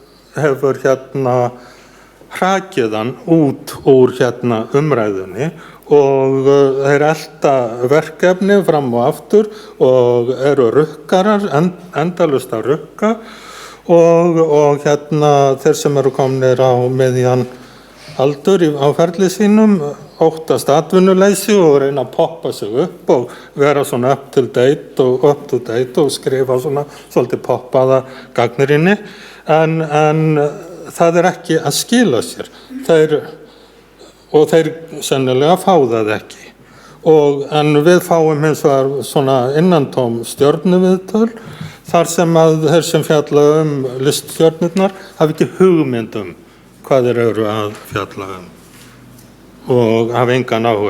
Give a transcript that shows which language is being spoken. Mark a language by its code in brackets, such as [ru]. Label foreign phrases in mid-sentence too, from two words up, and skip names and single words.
[is] hrakið hann út úr umræðunni og þeir elta verkefni fram og aftur og eru rukkarar, endalaust að rukka og þeir sem eru komnir á miðjan aldur á ferli sínum óttast atvinnuleysi og reyna að poppa sig upp og vera svona [en] up to date [is] og skrifa svona svolítið poppaða gagnrýni en það ekki að skila sér. Þeir sennilega fá það ekki. En við fáum hins vegar svona innantóm stjörnuviðtöl þar sem að þeir sem fjalla liststjörnurnar hafa ekki hugmynd hvað þeir eru að fjalla og hafa engan áhuga.